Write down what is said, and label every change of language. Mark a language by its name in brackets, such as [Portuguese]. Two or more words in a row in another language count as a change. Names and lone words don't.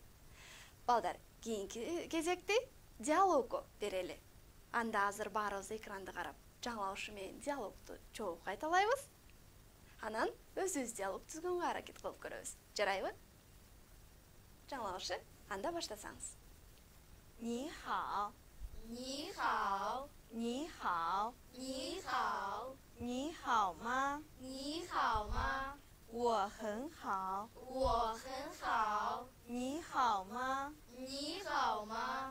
[Kyrgyz] Балдар, кийинки кезекти диалогго берели. Анда азыр баарыбыз экранды карап, жаңылаушы менен диалогду чогуу кайталайбыз. Анан өзүбүз диалог түзгөнгө аракет кылып көрөбүз. Жарайбы? Жаңылаушы, анда баштасаңыз. [Chinese] 你好，你好，你好，你好，你好吗？你好吗？我很好。我很好。你好吗？你好吗？